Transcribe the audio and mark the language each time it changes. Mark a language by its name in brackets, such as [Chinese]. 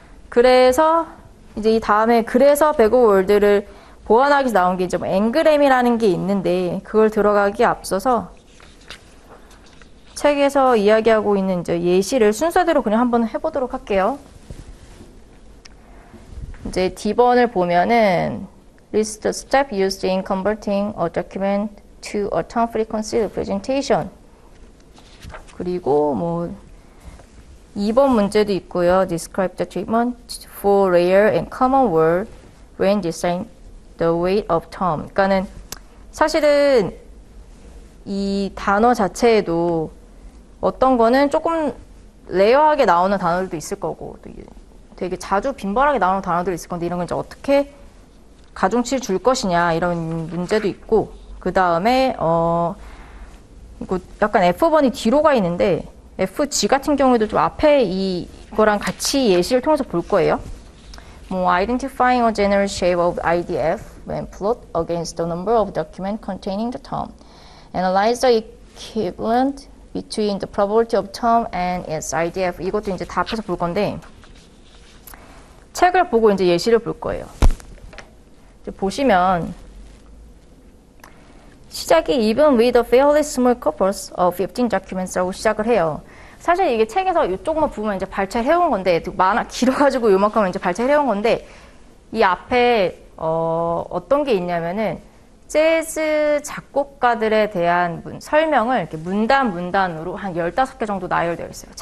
[Korean] 그래서 이제 이 다음에 그래서 백 오브 월드를 보완하기 위해서 나온 게 이제 앵그램이라는 게 있는데 그걸 들어가기에 앞서서 책에서 이야기하고 있는 이제 예시를 순서대로 그냥 한번 해보도록 할게요. 이제 D번을 보면은 [English] list the step used in converting a document to a term frequency representation. [Korean] 그리고 2번 문제도 있고요. [English] Describe the treatment for rare and common word when deciding the weight of term. [Korean] 그러니까는 사실은 이 단어 자체에도 어떤 거는 조금 레어하게 나오는 단어들도 있을 거고 되게 자주 빈번하게 나오는 단어들이 있을 건데 이런 건 이제 어떻게 가중치를 줄 것이냐 이런 문제도 있고 그 다음에 이거 약간 F번이 뒤로 가 있는데 FG 같은 경우에도 좀 앞에 이거랑 같이 예시를 통해서 볼 거예요. [English] Identifying a general shape of IDF when plot against the number of documents containing the term. Analyze the equivalent between the probability of term and its IDF. [Korean] 이것도 이제 다 앞에서 볼 건데 책을 보고 이제 예시를 볼 거예요. 이제 보시면 시작이 [English] even with a fairly small corpus of 15 documents [Korean] 라고 시작을 해요. 사실 이게 책에서 이쪽만 보면 이제 발췌를 해온 건데 길어가지고 요만큼 이제 발췌를 해온 건데 이 앞에 어떤 게 있냐면은 재즈 작곡가들에 대한 설명을 이렇게 문단으로 한 15개 정도 나열되어 있어요.